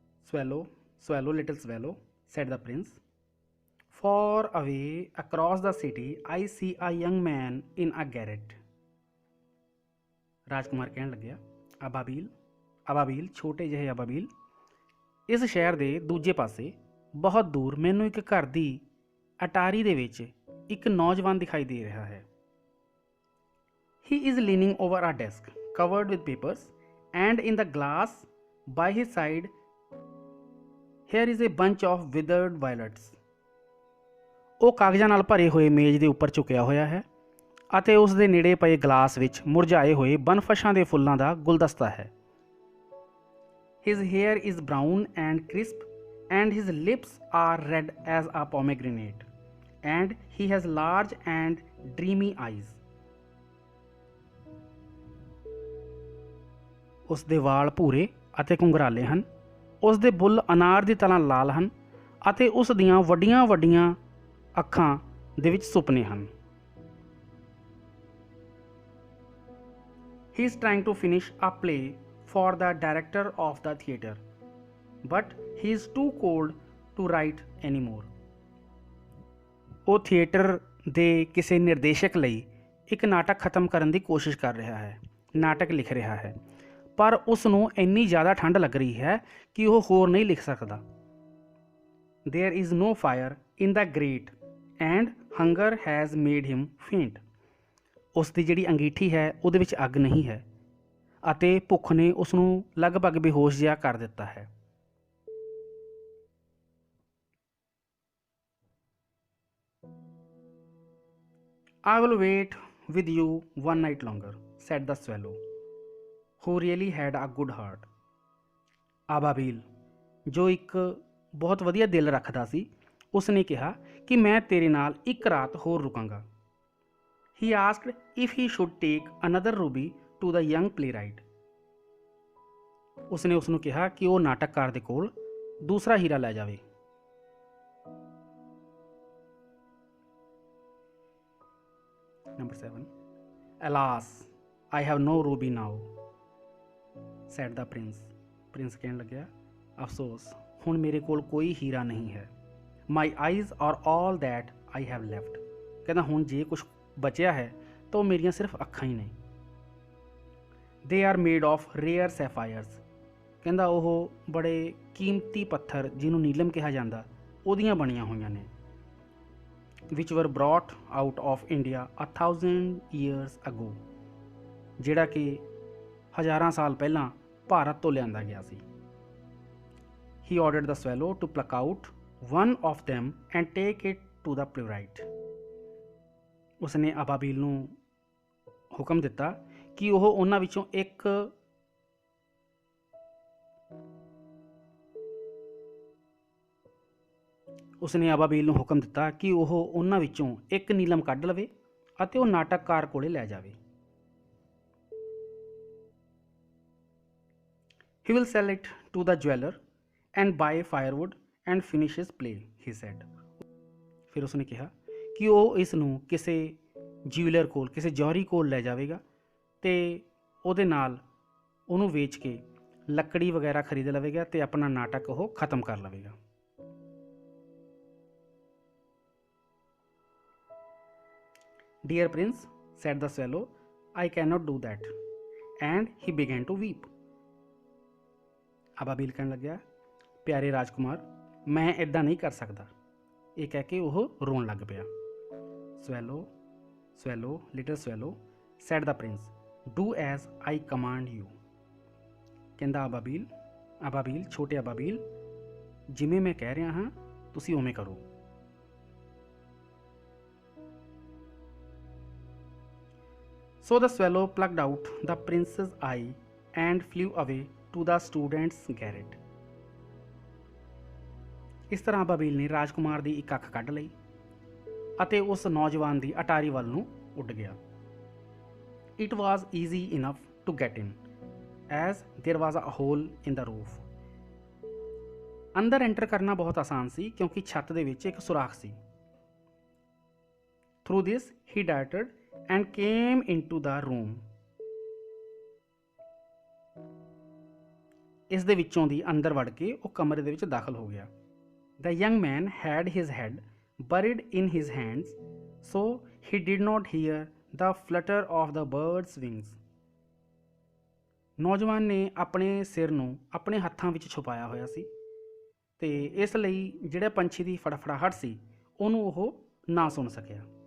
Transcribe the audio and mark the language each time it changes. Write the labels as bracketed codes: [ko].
[en] Swallow, swallow, little swallow, said the prince. Far away across the city, I see a young man in a garret. [pa] ਰਾਜਕੁਮਾਰ ਕਹਿਣ ਲੱਗਿਆ ਅਬਾਬੀਲ ਅਬਾਬੀਲ ਛੋਟੇ ਜਿਹੇ ਅਬਾਬੀਲ, ਇਸ ਸ਼ਹਿਰ ਦੇ ਦੂਜੇ ਪਾਸੇ ਬਹੁਤ ਦੂਰ ਮੈਨੂੰ ਇੱਕ ਘਰ ਦੀ ਅਟਾਰੀ ਦੇ ਵਿੱਚ ਇੱਕ ਨੌਜਵਾਨ ਦਿਖਾਈ ਦੇ ਰਿਹਾ ਹੈ। [en] He is leaning over a desk covered with papers. And in the glass by his side here is a bunch of withered violets. [pa] ਉਹ ਕਾਗਜ਼ਾਂ ਨਾਲ ਭਰੇ ਹੋਏ ਮੇਜ਼ ਦੇ ਉੱਪਰ ਝੁਕਿਆ ਹੋਇਆ ਹੈ ਅਤੇ ਉਸ ਦੇ ਨੇੜੇ ਪਏ ਗਲਾਸ ਵਿੱਚ ਮੁਰਝਾਏ ਹੋਏ ਬਨਫਸ਼ਾਂ ਦੇ ਫੁੱਲਾਂ ਦਾ ਗੁਲਦਸਤਾ ਹੈ। [en] His hair is brown and crisp and his lips are red as a pomegranate and he has large and dreamy eyes. [pa] ਉਸ ਦੇ ਵਾਲ ਭੂਰੇ ਅਤੇ ਘੁੰਗਰਾਲੇ ਹਨ, ਉਸ ਦੇ ਬੁੱਲ ਅਨਾਰ ਦੀ ਤਰ੍ਹਾਂ ਲਾਲ ਹਨ ਅਤੇ ਉਸ ਦੀਆਂ ਵੱਡੀਆਂ ਵੱਡੀਆਂ ਅੱਖਾਂ ਦੇ ਵਿੱਚ ਸੁਪਨੇ ਹਨ। [en] He is trying to finish a play for the director of the theatre, but he is too cold to write anymore. [pa] ਉਹ ਥੀਏਟਰ ਦੇ ਕਿਸੇ ਨਿਰਦੇਸ਼ਕ ਲਈ ਇੱਕ ਨਾਟਕ ਖਤਮ ਕਰਨ ਦੀ ਕੋਸ਼ਿਸ਼ ਕਰ ਰਿਹਾ ਹੈ, ਨਾਟਕ ਲਿਖ ਰਿਹਾ ਹੈ, ਪਰ ਉਸ ਨੂੰ ਇੰਨੀ ਜ਼ਿਆਦਾ ਠੰਡ ਲੱਗ ਰਹੀ ਹੈ ਕਿ ਉਹ ਹੋਰ ਨਹੀਂ ਲਿਖ ਸਕਦਾ। [en] There is no fire in the grate and hunger has made him faint. [pa] ਉਸ ਦੀ ਜਿਹੜੀ ਅੰਗੀਠੀ ਹੈ ਉਹਦੇ ਵਿੱਚ ਅੱਗ ਨਹੀਂ ਹੈ ਅਤੇ ਭੁੱਖ ਨੇ ਉਸ ਨੂੰ ਲਗਭਗ ਬੇਹੋਸ਼ ਜਿਹਾ ਕਰ ਦਿੱਤਾ ਹੈ। [en] I will wait with you one night longer, said the swallow, who really had a good heart. [pa] ਅਬਾਬੀਲ ਜੋ ਇੱਕ ਬਹੁਤ ਵਧੀਆ ਦਿਲ ਰੱਖਦਾ ਸੀ, ਉਸ ਨੇ ਕਿਹਾ ਕਿ ਮੈਂ ਤੇਰੇ ਨਾਲ ਇੱਕ ਰਾਤ ਹੋਰ ਰੁਕਾਂਗਾ। [en] He asked if he should take another ruby to the young playwright. [pa] ਉਸਨੇ ਉਸ ਨੂੰ ਕਿਹਾ ਕਿ ਉਹ ਨਾਟਕਕਾਰ ਦੇ ਕੋਲ ਦੂਸਰਾ ਹੀਰਾ ਲੈ ਜਾਵੇ। [en] Number 7. Alas, I have no ruby now, said the prince. [pa] Prince ਕਹਿਣ ਲੱਗਿਆ ਅਫਸੋਸ, ਹੁਣ ਮੇਰੇ ਕੋਲ ਕੋਈ ਹੀਰਾ ਨਹੀਂ ਹੈ। [en] My eyes are all that I have left. [pa] ਕਹਿੰਦਾ ਹੁਣ ਜੇ ਕੁਛ ਬਚਿਆ ਹੈ ਤਾਂ ਉਹ ਮੇਰੀਆਂ ਸਿਰਫ ਅੱਖਾਂ ਹੀ ਨੇ। [en] They are made of rare sapphires. [pa] ਕਹਿੰਦਾ ਉਹ ਬੜੇ ਕੀਮਤੀ ਪੱਥਰ ਜਿਹਨੂੰ ਨੀਲਮ ਕਿਹਾ ਜਾਂਦਾ ਉਹਦੀਆਂ ਬਣੀਆਂ ਹੋਈਆਂ ਨੇ। [en] Which were brought out of India 1000 years ago. [pa] ਜਿਹੜਾ ਕਿ ਹਜ਼ਾਰਾਂ ਸਾਲ ਪਹਿਲਾਂ ਭਾਰਤ ਤੋਂ ਲਿਆਂਦਾ ਗਿਆ ਸੀ। [en] He ordered the swallow to pluck out one of them and take it to the playwright. [pa] ਉਸਨੇ ਅਬਾਬੀਲ ਨੂੰ ਹੁਕਮ ਦਿੱਤਾ ਕਿ ਉਹ ਉਹਨਾਂ ਵਿੱਚੋਂ ਇੱਕ ਉਸਨੇ ਅਬਾਬੀਲ ਨੂੰ ਹੁਕਮ ਦਿੱਤਾ ਕਿ ਉਹ ਉਹਨਾਂ ਵਿੱਚੋਂ ਇੱਕ ਨੀਲਮ ਕੱਢ ਲਵੇ ਅਤੇ ਉਹ ਨਾਟਕਕਾਰ ਕੋਲੇ ਲੈ ਜਾਵੇ। [en] He will sell it to the jeweler and buy firewood and finish his play, he said. [pa] ਫਿਰ ਉਸਨੇ ਕਿਹਾ ਕਿ ਉਹ ਇਸ ਨੂੰ ਕਿਸੇ ਜਿਊਲਰ ਕੋਲ, ਕਿਸੇ ਜੌਹਰੀ ਕੋਲ ਲੈ ਜਾਵੇਗਾ ਤੇ ਉਹਦੇ ਨਾਲ ਉਹਨੂੰ ਵੇਚ ਕੇ ਲੱਕੜੀ ਵਗੈਰਾ ਖਰੀਦ ਲਵੇਗਾ ਤੇ ਆਪਣਾ ਨਾਟਕ ਉਹ ਖਤਮ ਕਰ ਲਵੇਗਾ। [en] Dear prince, said the swallow, I cannot do that. And he began to weep. [pa] ਅਬਾਬੀਲ ਕਹਿਣ ਲੱਗਿਆ, ਪਿਆਰੇ ਰਾਜਕੁਮਾਰ, ਮੈਂ ਇੱਦਾਂ ਨਹੀਂ ਕਰ ਸਕਦਾ। ਇਹ ਕਹਿ ਕੇ ਉਹ ਰੋਣ ਲੱਗ ਪਿਆ। [en] Swallow, swallow, little swallow, said the prince, do as I command you. [pa] ਕਹਿੰਦਾ ਅਬਾਬੀਲ, ਛੋਟੇ ਅਬਾਬੀਲ, ਜਿਵੇਂ ਮੈਂ ਕਹਿ ਰਿਹਾ ਹਾਂ ਤੁਸੀਂ ਉਵੇਂ ਕਰੋ। [en] So the swallow plucked out the prince's eye and flew away to the student's garret. [pa] ਇਸ ਤਰ੍ਹਾਂ ਅਬਾਬੀਲ ਨੇ ਰਾਜਕੁਮਾਰ ਦੀ ਇੱਕ ਅੱਖ ਕੱਢ ਲਈ ਅਤੇ ਉਸ ਨੌਜਵਾਨ ਦੀ ਅਟਾਰੀ ਵੱਲ ਨੂੰ ਉੱਡ ਗਿਆ। [en] It was easy enough to get in, as there was a hole in the roof. [pa] ਅੰਦਰ ਐਂਟਰ ਕਰਨਾ ਬਹੁਤ ਆਸਾਨ ਸੀ ਕਿਉਂਕਿ ਛੱਤ ਦੇ ਵਿੱਚ ਇੱਕ ਸੁਰਾਖ ਸੀ। [en] Through this he darted and came into the room. [pa] ਇਸ ਦੇ ਵਿੱਚੋਂ ਦੀ ਅੰਦਰ ਵੜ ਕੇ ਉਹ ਕਮਰੇ ਦੇ ਵਿੱਚ ਦਾਖਲ ਹੋ ਗਿਆ। [en] The young man had his head buried in his hands, so he did not hear the flutter of the bird's wings. [pa] ਨੌਜਵਾਨ ਨੇ ਆਪਣੇ ਸਿਰ ਨੂੰ ਆਪਣੇ ਹੱਥਾਂ ਵਿੱਚ ਛੁਪਾਇਆ ਹੋਇਆ ਸੀ ਤੇ ਇਸ ਲਈ ਜਿਹੜੇ ਪੰਛੀ ਦੀ ਫੜਫੜਾਹਟ ਸੀ ਉਹਨੂੰ ਉਹ ਨਾ ਸੁਣ ਸਕਿਆ।